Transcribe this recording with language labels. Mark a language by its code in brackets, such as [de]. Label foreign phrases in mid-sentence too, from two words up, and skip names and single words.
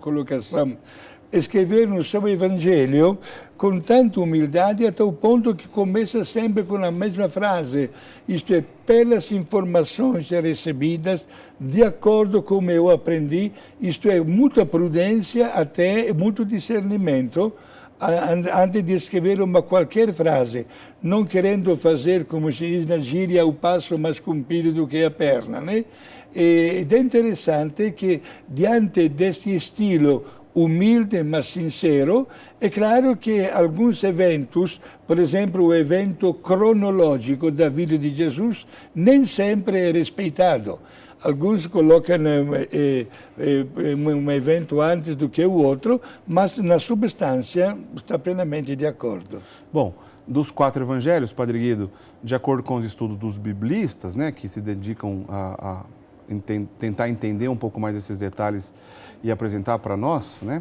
[pt] colocação, escreveram o seu evangelho com tanta humildade até o ponto que começa sempre com a mesma frase, isto é, pelas informações recebidas, de acordo com como eu aprendi, isto é, muita prudência até muito discernimento, antes de escrever uma qualquer frase, não querendo fazer, como se diz na gíria, o passo mais comprido do que a perna, né? [it] Ed è interessante che [pt] diante deste estilo humilde mas sincero, [it] è claro che alcuni [pt] eventos, [it] per esempio [pt] o evento cronológico da vida di Gesù, nem sempre [it] è rispettato. [pt] Alguns colocam um evento antes do que o outro, mas na substância está plenamente de acordo. Bom, dos 4 evangelhos, Padre Guido, de acordo com os estudos dos biblistas, né, que se dedicam a tentar entender um pouco mais esses detalhes e apresentar para nós, né?